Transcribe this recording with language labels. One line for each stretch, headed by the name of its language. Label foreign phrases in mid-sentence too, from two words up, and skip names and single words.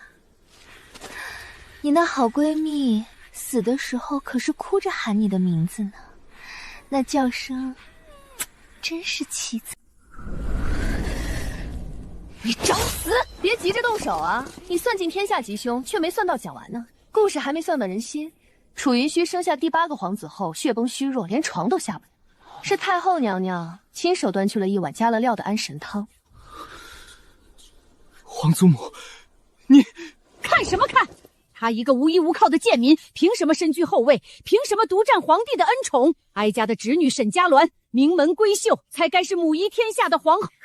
Chinese: 你那好閨蜜死的時候可是哭着喊你的名字呢，那叫聲真是淒慘。你找死！別急着動手啊！你算盡天下吉凶，卻沒算到講完呢。故事還沒算到人心。楚雲虛生下第8個皇子後，血崩虛弱，連床都下不了。是太后娘娘親手端去了一碗加了料的安神湯。皇祖母，你看什麼看？他一個無依無靠的賤民，憑什麼身居後位？憑什麼獨佔皇帝的恩寵？哀家的侄女沈嘉鸞名門閨秀，才該是母儀天下的皇後。